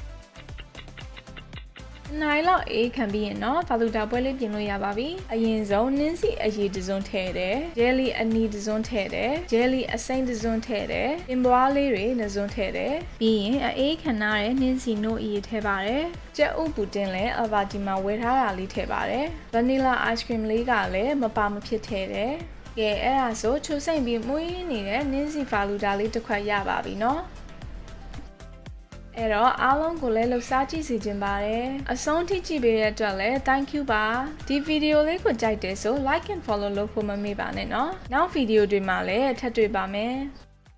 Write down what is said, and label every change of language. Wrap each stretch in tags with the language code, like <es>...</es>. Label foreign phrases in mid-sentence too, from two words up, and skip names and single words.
<my>နိုင်လောက်အေးခံပြီးရင်တော့ FALOODA ပွဲလေးပြင်လို့ရပါပြီအရင်ဆုံးနင်းစီအရည်တစ်စုံထည့်တယ် jelly အနီတစ်စုံထည့်တယ် jelly အစိမ်းတစ်စုံထည့်တယ်ပင်ပွားလေးတွေ2စုံထည့်တယ်ပြီးရင်အေးခံရတဲ့နင်းစီနို့အရည်ထ ည့်ပါတယ်ကြက်ဥပူတင်လဲ Elva ဒီမှာဝယ်ထားတာလေးထည့်ပါတယ်</my> <en>vanilla ice cream</en> <my>လေးကလည်းမပါမဖြစ်ထည့်တယ်ကဲအဲ့ဒါဆိုချိုးစိမ့်ပြီးမွေးနေတဲ့နင်းစီ FALOODA လေးတစ်ခွက်ရပါပြီနော်အဲ့တော့အားလုံးကိုလည်းလှူစားကြည့်စီခြင်းပါတယ်အဆုံးထိကြည့်ပေးတဲ့အတွက်လည်း</my> <en>thank you</en> <my>ပါဒီဗီဒီယိုလေးကိုကြိုက်တယ်ဆို</my> <en>like and follow</en> <my>လုပ်ဖို့မမေ့ပါနဲ့နော်နောက်ဗီဒီယိုတွေမှာလည်းထပ်တွေ့ပါမယ်</my>